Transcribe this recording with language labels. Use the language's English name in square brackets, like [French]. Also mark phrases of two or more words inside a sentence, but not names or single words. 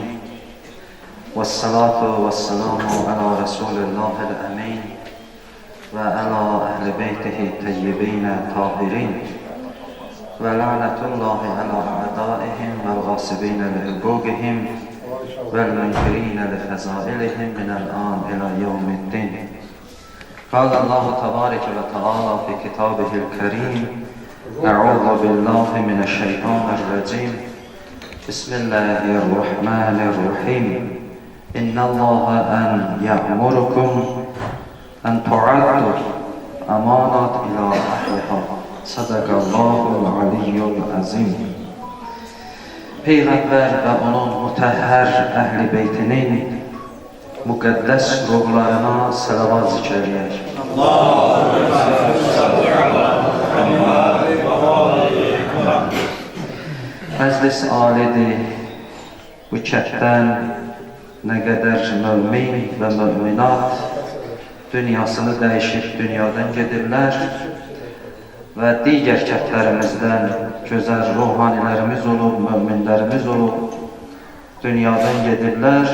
[Arabic] والصلاة والسلام على رسول الله الأمين. وعلى أهل بيته الطيبين الطاهرين. ولعنة الله على أعدائهم والغاصبين لحقوقهم. والمنكرين لفضائلهم من الآن إلى يوم الدين. قال الله تبارك وتعالى في كتابه الكريم أعوذ بالله من الشيطان الرجيم بسم الله الرحمن الرحيم إن الله أن يأمركم أن تعدوا أمانات إلى أهلها صدق الله العلي العظيم. [Azerbaijani] Peyğəmbər və onun mütəhhər əhl-i beytinin müqəddəs ruhlarına salavat zikr edək. Məclis alidir, bu kətdən nə qədər mümin və müminat dünyasını dəyişib dünyadan gedirlər və digər kətlərimizdən gözəl ruhanilərimiz olub, müminlərimiz olub, dünyadan gedirlər.